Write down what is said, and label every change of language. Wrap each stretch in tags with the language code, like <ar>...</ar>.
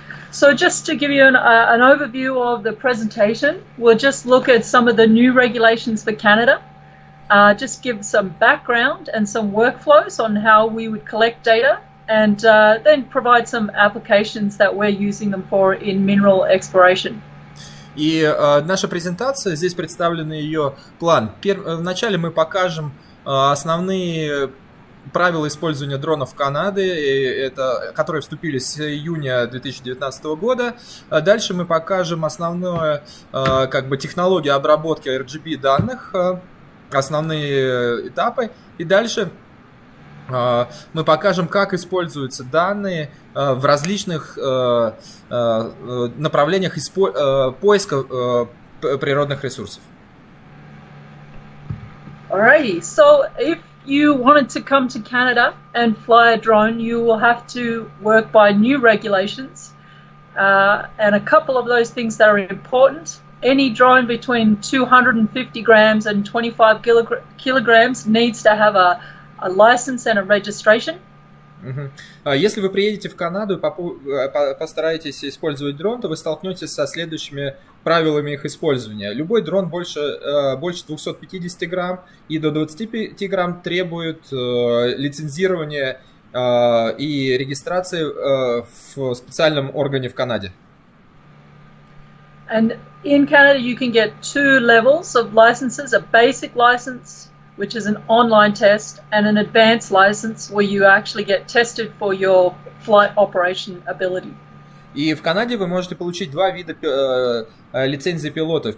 <en>So just to give you an overview of the presentation, we'll just look at some of the new regulations for Canada, just give some background and some workflows on how we would collect data, and then provide some applications that we're using them for in mineral exploration.</en> <ru>И наша презентация, здесь представлен ее план. Вначале мы покажем основные правила использования дронов Канады, которые вступили с июня 2019 года. Дальше мы покажем основное, технологию обработки RGB данных, основные этапы. И дальше мы покажем, как используются данные в различных направлениях поиска природных ресурсов.</ru> <en>Alrighty, so if you wanted to come to Canada and fly a drone, you will have to work by new regulations, and a couple of those things that are important. Any drone between 250 grams and 25 kilograms needs to have a license and a registration.</en> <ru>Если вы приедете в Канаду и постараетесь использовать дрон, то вы столкнетесь со следующими правилами их использования. Любой дрон больше 250 грамм и до 25 грамм требует лицензирования и регистрации в специальном органе в Канаде.</ru> <en>And in Canada you can get two levels of licenses, a basic license, which is an online test, and an advanced license where you actually get tested for your flight operation ability.</en> <ru>И в Канаде вы можете получить два вида лицензии пилотов.</ru>